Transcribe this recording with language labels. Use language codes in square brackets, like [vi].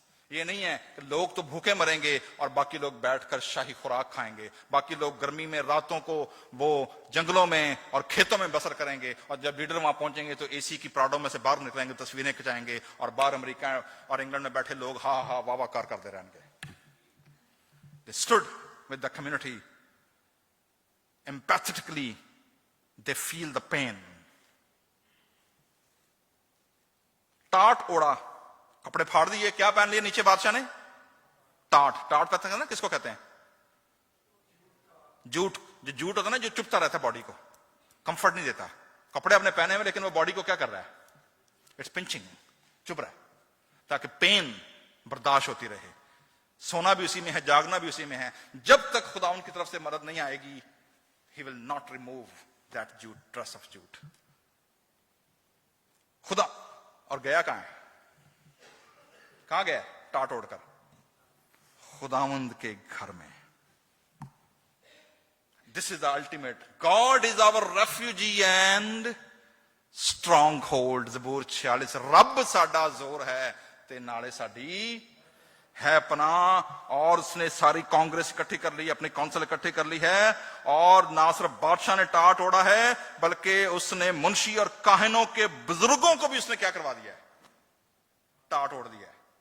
[ur] یہ نہیں ہے کہ لوگ تو بھوکے مریں گے اور باقی لوگ بیٹھ کر شاہی خوراک کھائیں گے, باقی لوگ گرمی میں راتوں کو وہ جنگلوں میں اور کھیتوں میں بسر کریں گے, اور جب لیڈر وہاں پہنچیں گے تو اے سی کی پراڈوں میں سے باہر نکلیں گے, تصویریں کھچائیں گے, اور باہر امریکہ اور انگلینڈ میں بیٹھے لوگ ہاں ہاں واہ واہ کار کرتے رہیں گے. [en] They stood with the community. Empathetically they feel the pain. [ur] ٹاٹ Odia, کپڑے پھاڑ دیے, کیا پہن لیے نیچے بادشاہ نے؟ ٹاٹ. ٹاٹ پتہ ہے نا کس کو کہتے ہیں؟ جوٹ. جو جوٹ ہوتا ہے نا جو چپتا رہتا ہے باڈی کو, کمفرٹ نہیں دیتا. کپڑے اپنے پہنے ہوئے لیکن وہ باڈی کو کیا کر رہا ہے؟ اٹس پنچنگ, چپ رہا ہے تاکہ پین برداشت ہوتی رہے. سونا بھی اسی میں ہے, جاگنا بھی اسی میں ہے. جب تک خدا ان کی طرف سے مدد نہیں آئے گی, [en] he will not remove that jute, dress of jute. [ur] خدا اور گیا کہاں ہے؟ کہاں گیا؟ ٹاٹ اوڑ کر خداوند کے گھر میں. [en] This is the ultimate. God is our refuge and stronghold. [ur] زبور 46. [pa] رب ساڈا زور ہے تے نالے ساڈی ہے پناہ. [ur] اور اس نے ساری کانگریس اکٹھی کر لی, اپنی کونسل اکٹھی کر لی ہے, اور نہ صرف بادشاہ نے ٹاٹ اوڑا ہے بلکہ اس نے منشی اور کاہنوں کے بزرگوں کو بھی اس نے کیا کروا دیا ہے؟ ٹاٹ اوڑ دیا ہے.